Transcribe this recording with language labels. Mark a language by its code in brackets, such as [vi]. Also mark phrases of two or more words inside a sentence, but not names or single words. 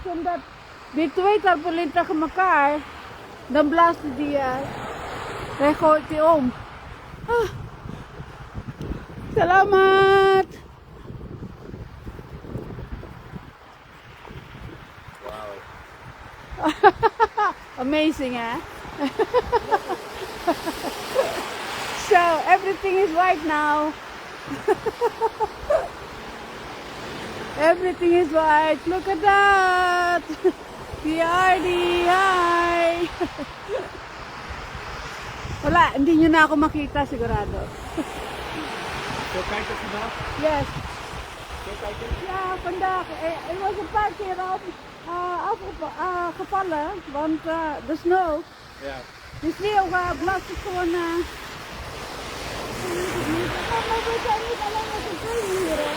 [nl] Omdat die 2 tarpaulin tegen elkaar, dan blaast die, hij gooit die om. [tl] Salamat! [nl] Wauw. [en] Amazing, eh? So, everything is white now. Everything is white. Look at that! PRD, hi! [tl] Wala wala, hindi nyo na ako makita sigurado. [nl] Zo kijkt het vandaag. [en] Yes. [nl] Zo kijkt het. Ja, vandaag. Het was een paar keer afgevallen, want de sneeuw. Ja. De sneeuw blast het gewoon... Maar we zijn niet alleen met z'n tweeën hier, hè.